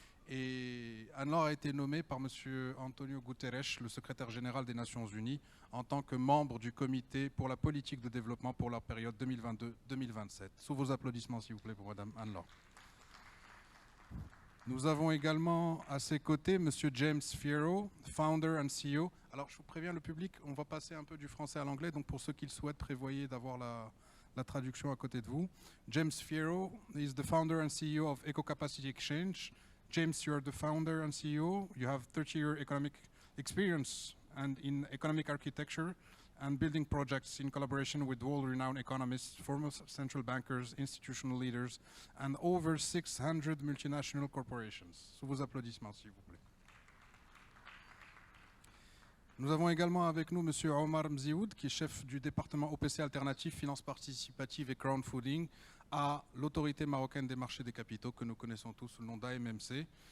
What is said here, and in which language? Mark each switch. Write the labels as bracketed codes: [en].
[fr] Et Anne-Laure a été nommée par M. Antonio Guterres, le secrétaire général des Nations Unies, en tant que membre du comité pour la politique de développement pour la période 2022-2027. Sous vos applaudissements, s'il vous plaît, pour Mme Anne-Laure. Nous avons également à ses côtés M. [en] James Fierro, founder and CEO. [fr] Alors, je vous préviens le public, on va passer un peu du français à l'anglais, donc pour ceux qui le souhaitent, prévoyez d'avoir la traduction à côté de vous. [en] James Fierro is the founder and CEO of Eco Capacity Exchange. James, you're the founder and CEO. You have 30-year economic experience and in economic architecture and building projects in collaboration with world-renowned economists, former central bankers, institutional leaders, and over 600 multinational corporations. [fr] Sous vos applaudissements, s'il vous plaît. Nous avons également avec nous M. Omar Mzioud, qui est chef du département OPC Alternatif, Finances Participative et Crowdfunding à l'autorité marocaine des marchés des capitaux, que nous connaissons tous sous le nom d'AMMC.